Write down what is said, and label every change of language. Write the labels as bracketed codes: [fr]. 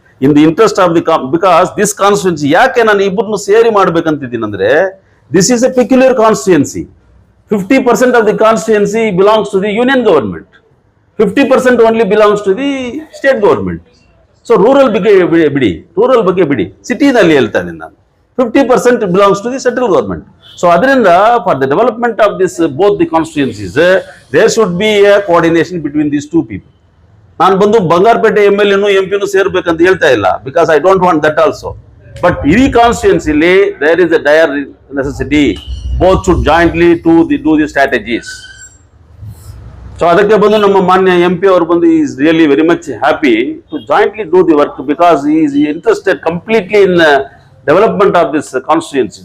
[en] in the interest of the because this constituency, [kn] ಯಾಕೆ ನಾನು ಇಬ್ಬರನ್ನು ಸೇರಿ ಮಾಡ್ಬೇಕಂತಿದ್ದೀನಿ ಅಂದ್ರೆ, [en] This is a peculiar constituency. 50% of the constituency belongs to the union government, 50% only belongs to the state government. [kn] So rural ಬಗ್ಗೆ ಬಿಡಿ, rural ಬಗ್ಗೆ ಬಿಡಿ, ಸಿಟಿನಲ್ಲಿ ಹೇಳ್ತಾ ಇದ್ದೀನಿ ನಾನು. [en] 50% belongs to the central government. So ಅದರಿಂದ for the development of this both the constituencies, there should be a coordination between these two people. [kn] ನಾನು ಬಂದು ಬಂಗಾರಪೇಟೆ MLA MP ಸೇರ್ಬೇಕಂತ ಹೇಳ್ತಾ ಇಲ್ಲ, [en] Because I don't want that also. But ಈ ಕಾನ್ಸ್ಟಿಟ್ಯೂನ್ಸಿಲಿ there is a dire necessity, both should jointly do the strategies. [kn] So ಅದಕ್ಕೆ ಬಂದು ನಮ್ಮ ಮಾನ್ಯ MP ಅವರು ಬಂದು [en] Is really very much happy to jointly do the work, because is interested completely in development of this constituency.